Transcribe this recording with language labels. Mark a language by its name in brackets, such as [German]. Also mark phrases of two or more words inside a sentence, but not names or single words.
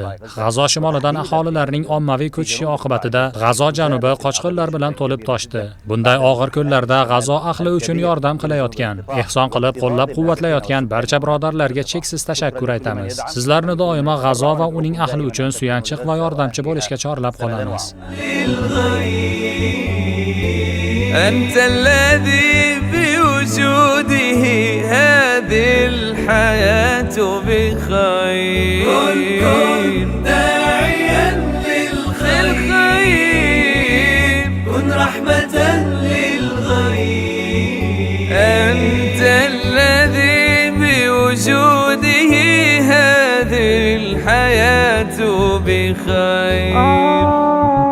[Uzbek] G'azo shimolidan aholilarning ommaviy ko'chishi oqibatida G'azo janubi qochqinlar bilan to'lib toshdi. Bunday og'ir kunlarda G'azo ahli uchun yordam qilayotgan, ehson qilib qo'llab-quvvatlayotgan barcha birodarlarga cheksiz tashakkur aytamiz. Sizlarni doimo G'azo va uning ahli uchun suyanchiq va yordamchi bo'lishga chorlab qolamiz. [Arabic] أنت الذي بوجوده هذه الحياة بخير كن داعيا للخير كن رحمة للغير أنت الذي بوجوده هذه الحياة بخير